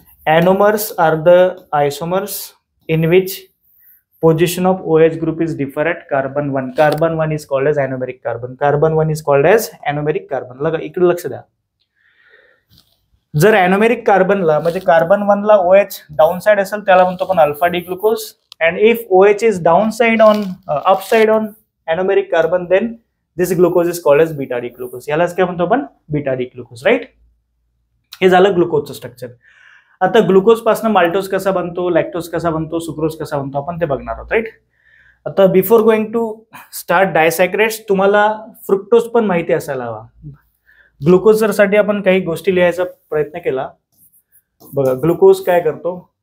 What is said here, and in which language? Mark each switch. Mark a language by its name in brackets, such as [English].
[English] Anomers are the isomers in which position of OH group is differ at carbon 1. Carbon 1 is called as anomeric carbon. Carbon 1 is called as anomeric carbon. [Marathi] लगा इकडे लक्ष द्या. जर anomeric carbon ला म्हणजे carbon 1 ला OH downside असेल त्याला म्हणतो आपण alpha D glucose. [English] And if OH is downside on upside on anomeric carbon, then this glucose is called as beta D glucose. [Marathi] यालाच काय म्हणतो आपण? Beta D glucose. राईट. हे झालं ग्लुकोजचं स्ट्रक्चर. आता ग्लुकोज पासून माल्टोज कसा बनतो, लॅक्टोज कसा बनतो, सुक्रोज कसा बनतो आपण ते बघणार आहोत. राईट. आता [English] before going to start disaccharides [Marathi] तुम्हाला फ्रुक्टोज पण माहिती असायला हवा. ग्लुकोज साठी आपण काही गोष्टी लिहायचा प्रयत्न केला. बघा ग्लुकोज काय करतो?